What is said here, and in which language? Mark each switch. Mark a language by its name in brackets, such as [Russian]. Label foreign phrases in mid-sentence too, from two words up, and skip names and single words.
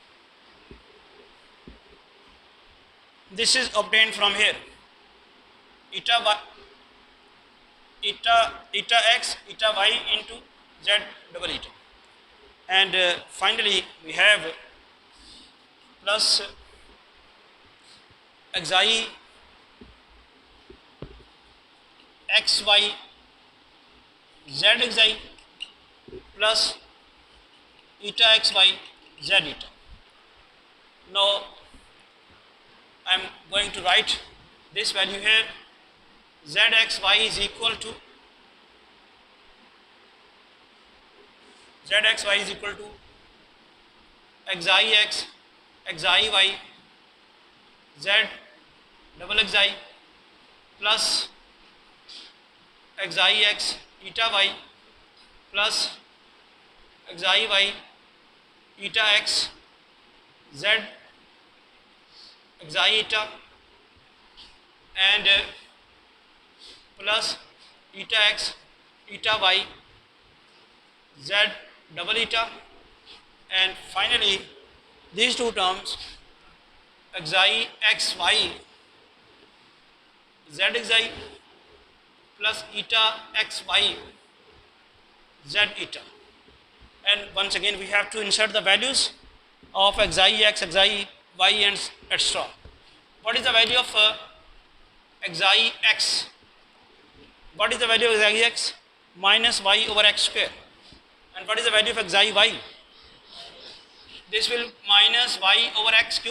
[English] This is obtained from here, eta x eta y into z double eta, and finally we have plus xi xy z xi plus eta xy z eta. Now I am going to write this value here. Zxy is equal to xi x xi y z double xi plus xi x eta y plus xi y eta x z xi eta and plus eta x eta y z double eta, and finally these two terms xi xy z xi plus eta xy z eta. And once again we have to insert the values of xi x xi y and etc. What is the value of xi x? What is the value of xi x? Minus y over x square. And what is the value of xi y? This will minus y over x cube.